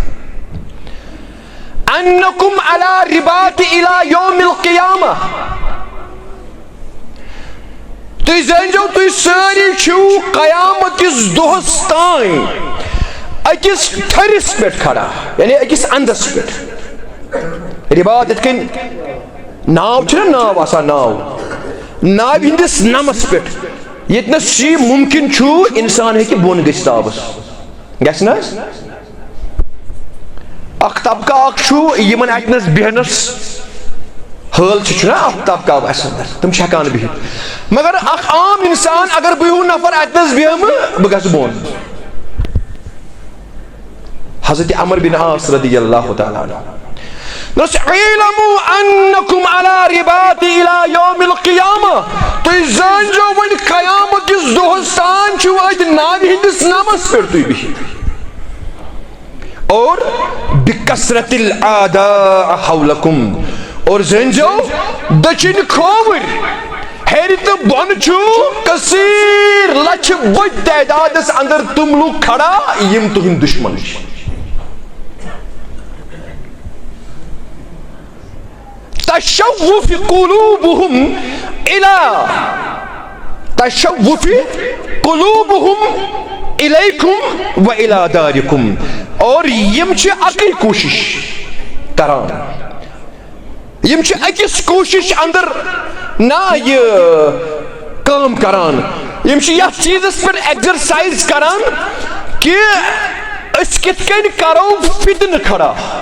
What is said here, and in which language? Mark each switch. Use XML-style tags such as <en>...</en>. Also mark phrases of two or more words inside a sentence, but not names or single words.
<ar>انکم علی رباط الى یوم القیامہ</ar> <ks>تُہۍ زٲنۍزیو تُہۍ سٲری چھِو قیامت کِس دۄہس تام أکِس تھٔرِس پٮ۪ٹھ کھڑا یعنی أکِس اندس پٮ۪ٹھ رِباط یِتھ کٔنۍ ناو چھُنہ ناو آسان ناوِ ہِنٛدِس نمس پٮ۪ٹھ ییٚتنس یہِ مُمکِن چھُ اِنسان ہیٚکہِ بۄن گٔژھِتھ آبس گژھِ نہ حظ اکھ طبقہٕ اکھ چھُ یِمن اتنس بیہنس حال چھُنہ اکھ طبقہٕ اسہِ اندر تِم چھِ ہٮ۪کان بِہِتھ مگر اکھ عام انسان اگر بہٕ ہیوٗ نفر اتنس بیہمہٕ بہٕ گژھٕ بۄن حضرت عمر بن عاص</ks> <ar>رضی اللہ تعالیٰ عنہ اعلموا انکم علی رباط الى یوم القیامہ</ar> <ks>تُہۍ زٲنۍزیو وۄنۍ قیامت کِس دۄہس تام چھِو اتہِ ناوِ ہِنٛدِس نمس پٮ۪ٹھ تُہۍ بِہِتھ اور</ks> <ar>بکثرت الاعداء حولکم</ar> <ks>اور زٲنۍزیو دٔچھِنۍ کھووٕرۍ ہیٚرِ تہٕ بۄنہٕ چھُ کثیٖر لچھِ بٔدۍ تعدادس اندر تِم لُکھ کھڑا یِم تُہنٛدۍ دُشمن چھِ</ks> <ar>تشوف قلوبهم الیکم و الی دارکم</ar> <ks>اور یم چھِ اکٕے کوٗشش کران یم چھِ أکِس کوٗشش اندر نہ یہ کٲم کران یم چھِ یتھ چیٖزس پٮ۪ٹھ ایگزرسائز کران کہ أسۍ کِتھ کٔنۍ کرو فتنہٕ کھڑا</ks>